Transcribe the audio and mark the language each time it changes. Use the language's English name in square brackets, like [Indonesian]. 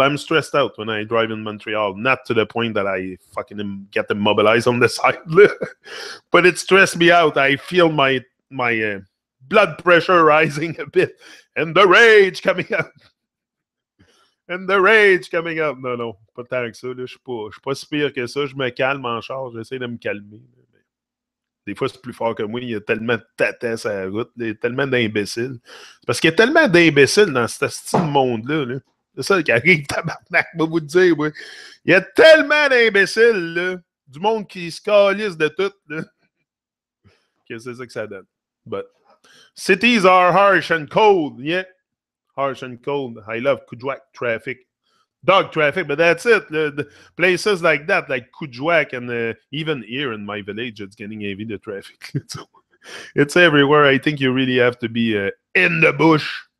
[English] I'm stressed out when I drive in Montreal. Not to the point that I fucking get immobilized on the side, but it stressed me out. I feel my blood pressure rising a bit and the rage coming out. And the rage coming up. [French] Non, non, pas tant que ça. Je suis pas si pire que ça. Je me calme en charge. J'essaie de me calmer. Des fois, c'est plus fort que moi. Il y a tellement de tatas sur la route. Il y a tellement d'imbéciles. C'est parce qu'il y a tellement d'imbéciles dans ce style monde-là. Là. C'est ça qui arrive, tabarnak, je vais vous le dire. Ouais. Il y a tellement d'imbéciles, là, du monde qui se calisse de tout, là, que c'est ça que ça donne. [English] But cities are harsh and cold. Yeah, harsh and cold. I love Kujawak traffic. Dog traffic, but that's it. The places like that, like Kujawak, and even here in my village, it's getting heavy, the traffic. So it's everywhere. I think you really have to be in the bush.